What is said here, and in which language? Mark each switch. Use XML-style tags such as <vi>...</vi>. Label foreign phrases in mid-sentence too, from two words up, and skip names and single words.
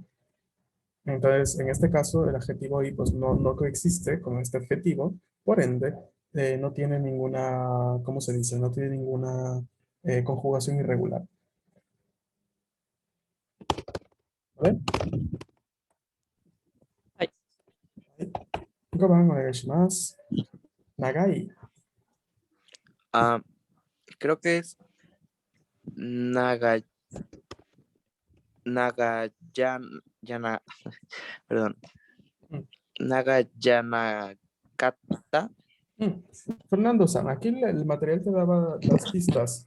<es>Entonces, en este caso, el adjetivo i pues no coexiste con este adjetivo, por ende, no tiene ninguna, ¿cómo se dice? No tiene ninguna conjugación irregular. ¿Vale?</es> <ja>はい。 5番お願いします。長い。</ja> <es>Ah, creo que es Naga, Nagayana, perdón, Mm.</es> <ja>Nagayanakata.</ja> <es>Fernando San, aquí el material te daba las pistas.</es>